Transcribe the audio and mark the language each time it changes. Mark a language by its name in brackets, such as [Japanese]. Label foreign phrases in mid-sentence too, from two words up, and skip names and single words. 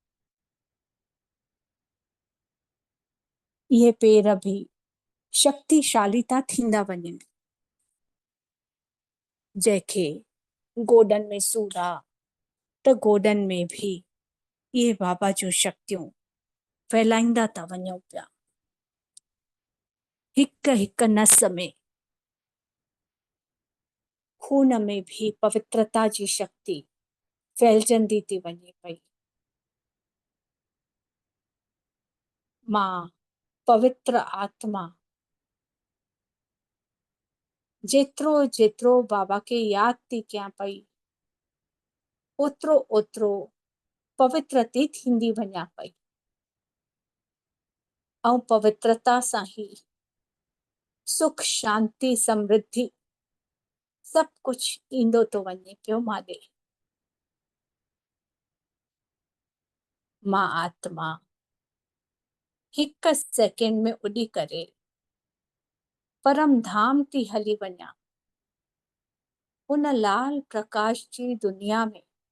[Sindhi] इहे पेर भी शक्तिशाली था थींदा वञनि। जंहिंखे गोॾनि में सूर आहे त गोॾनि में भी इहे बाबा जूं शक्तियूं फैलाईंदा था वञूं पिया। हिक हिक नस में खून में भी पवित्रता जी शक्ति फैलजंदी थी वञे पई। मां पवित्र आत्मा जेतिरो जेतिरो बाबा खे यादि थी कयां पई ओतिरो ओतिरो पवित्र थी थींदी वञा पई। ऐं पवित्रता सां ही सुख शांति समृद्धि सभु कुझु ईंदो थो वञे पियो मां ॾे। मां आत्मा हिक सेकेंड में उॾी करे परम धाम थी हली वञा, उन लाल प्रकाश जी दुनिया में